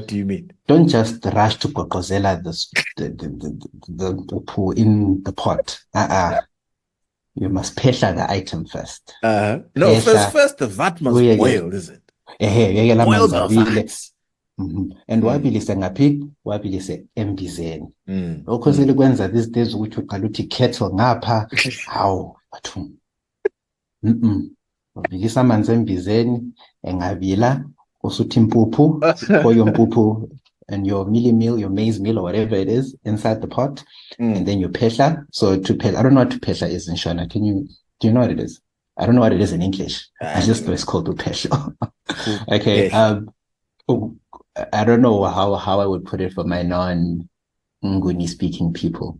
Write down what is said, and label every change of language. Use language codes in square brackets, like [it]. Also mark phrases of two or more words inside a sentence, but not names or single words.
[en] do you mean? Don't just rush to [nd] gogozela [en] the poo in the pot. You must [nd] phehla [en] the item first. No, first the vat must boil, is it? Boil the vat. [nd] And wabilise ngaphi? Wabilise embizeni. Lokho selikwenza [en] these days [nd] ukuthi uqala uthi kettle ngapha. Hawu, bathu. Ubilisa amanzi embizeni, engabila, usuthi impuphu, [en] pour your [nd] impuphu [en] and your mealie meal, your maize meal, or whatever it is, inside the pot, and then you [nd] phehla. [en] So to phehla, I don't know what to phehla is in Shona. Do you know what it is? I don't know what it is in English. I just know it's called upehla. Okay. I don't know how I would put it for my non-Nguni speaking people.